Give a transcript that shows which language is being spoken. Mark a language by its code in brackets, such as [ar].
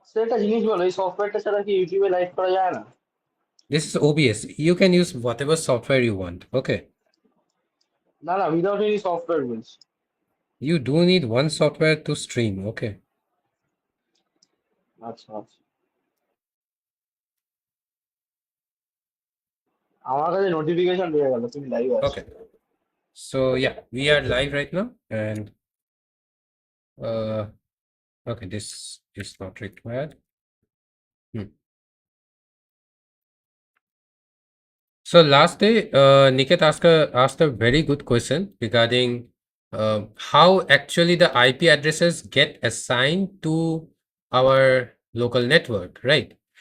[bn] Sir একটা জিনিস বলো, এই সফটওয়্যারটা ছাড়া কি ইউটিউবে লাইভ করা যায় না? [en] This is OBS. You can use whatever software you want. Okay. [bn] না না, [en] without any software [bn] বলছি। [en] You do need one software to stream. Okay. [bn] আচ্ছা আচ্ছা, আমার কাছে নোটিফিকেশন পেয়ে গেল তুমি লাইভ আছো। [en] Okay. So yeah, we are live right now, and uh, okay, this is not required. Hmm. So last day, Niket asked a very good question regarding how actually the IP addresses get assigned to our local network, right?